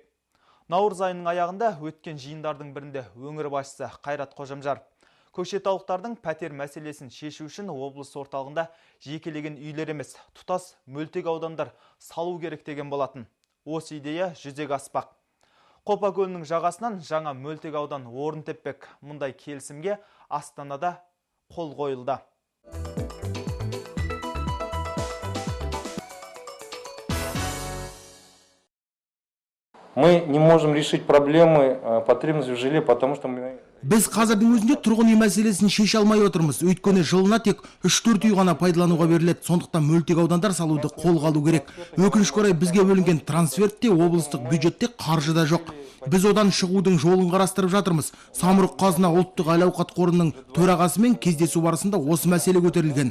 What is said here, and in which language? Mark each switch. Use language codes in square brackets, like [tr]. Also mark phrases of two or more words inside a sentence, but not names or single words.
[kk] Наурыз айының аяғында өткен жиындардың бірінде өңір басшысы Қайрат Қожамжаров көкшетаулықтардың пәтер мәселесін шешу үшін облыс орталығында жекелеген үйлер емес, тұтас мөлтек аудандар салу керек деген болатын. Осы идея жүзеге аспақ. Қопа көлінің жағасынан жаңа мөлтек аудан орын теппек. Мұндай келісімге Астанада қол қойылды. [ru] Мы не можем решить проблемы потребности в жилье, потому что мы... [kk] Біз қазірдің өзінде тұрғын үй мәселесін шеше алмай отырмыз. Өйткені жылына тек 3-4 үй ғана пайдалануға беріледі. Сондықтан мөлтек аудандар салуды қолға алу керек. Өкінішке орай бізге бөлінген трансфертте облыстық бюджетте қаржы да жоқ. Біз одан шығудың жолын қарастырып жатырмыз. Самұрық қазына ұлттық әл-ауқат қорының төрағасымен кездесу барысында осы мәселе көтерілген.